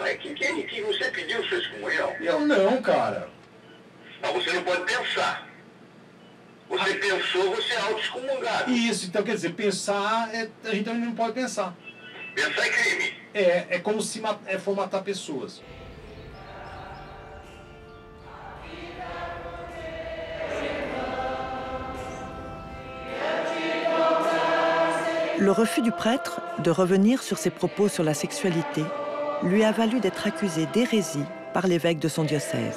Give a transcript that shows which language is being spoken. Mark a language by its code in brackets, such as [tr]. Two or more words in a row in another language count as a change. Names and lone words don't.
[pt] Mas que você pediu sua excomunhão? Eu não, cara. Mas você não pode pensar. Você pensou, você é auto-excomungado. Isso, então quer dizer, pensar, a gente também não pode pensar. Pensar é crime. É como se for matar pessoas. [fr] Le refus du prêtre de revenir sur ses propos sur la sexualité lui a valu d'être accusé d'hérésie par l'évêque de son diocèse.